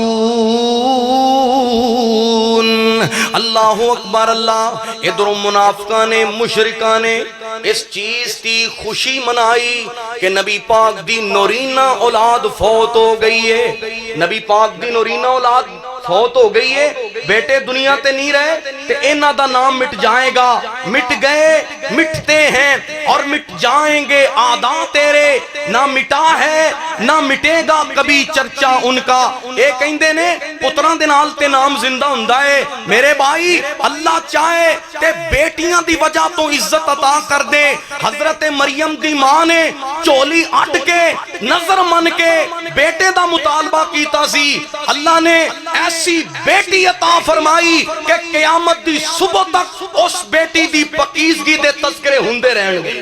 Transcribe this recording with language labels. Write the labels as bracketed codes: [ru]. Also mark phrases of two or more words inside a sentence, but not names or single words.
[ar] اللہ اکبر. [pa] اللہ ادھر منافقہ نے مشرکہ نے اس چیز کی خوشی منائی کہ نبی پاک دی نورینہ اولاد فوت ہو گئی ہے. نبی پاک دی نورینہ اولاد فوت ہو گئی ہے. بیٹے دنیا تے نہیں رہے تے انہاں دا نام مٹ جائے گا، [ur] مٹ گئے مٹتے ہیں اور مٹ جائیں گے آدھا تیرے، نہ مٹا ہے نہ مٹے گا کبھی چرچا ان کا۔ [pa] اے کہندے نے پتراں دے نال تے نام زندہ ہوندا ہے۔ میرے بھائی اللہ چاہے تے بیٹیاں دی وجہ تو عزت عطا کر دے۔ حضرت مریم دی ماں نے چولی اٹ کے نظر من کے بیٹے دا مطالبہ کیتا سی، اللہ نے ایسی بیٹی عطا فرمائی کہ قیامت دی صبح تک اس بیٹی دی پاکیزگی دے تذکرے ہوندے رہن گے۔